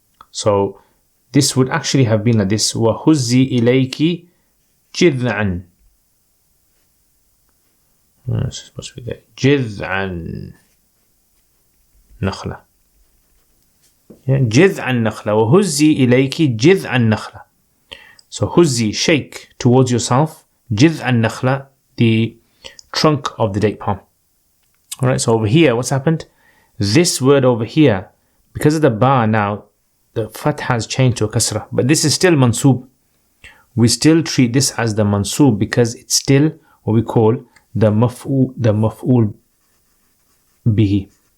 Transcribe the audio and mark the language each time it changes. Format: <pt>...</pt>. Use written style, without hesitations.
<en>So this would actually have been like this,</en> <ar>وَهُزِّي إِلَيْكِ جِذْعًا.</ar> <en>It's supposed to be there.</en> <ar>جِذْعًا نخلة. جذع النخلة وهزي إليك جذع النخلة.</ar> <en>So huzzi, shake towards yourself.</en> <ar>جذع النخلة,</ar> <en>the trunk of the date palm. Alright, so over here, what's happened? This word over here, because of the ba now, the fath has changed to a kasra, but this is still mansoob. We still treat this as the mansoob because it's still what we call the maf'ul bihi.</en>